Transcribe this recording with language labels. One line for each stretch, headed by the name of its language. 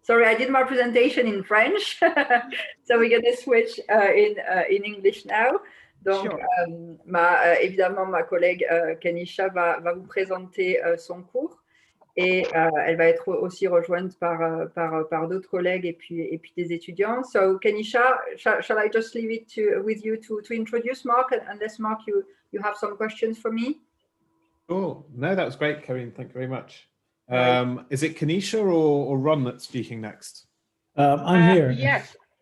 English: Sorry, I did my presentation in French, so we're going to switch in English now.
French: Donc,
English: Sure.
French: évidemment, ma collègue Kenisha va vous présenter son cours. Et elle va être aussi rejointe par d'autres collègues et puis des étudiants.
English: So, Kenisha, shall I just leave it with you to introduce Mark, unless Mark, you have some questions for me? Cool. No, that was great, Karine. Thank you very much. Right. Is it Kanisha or Ron that's speaking next? I'm here. Yes.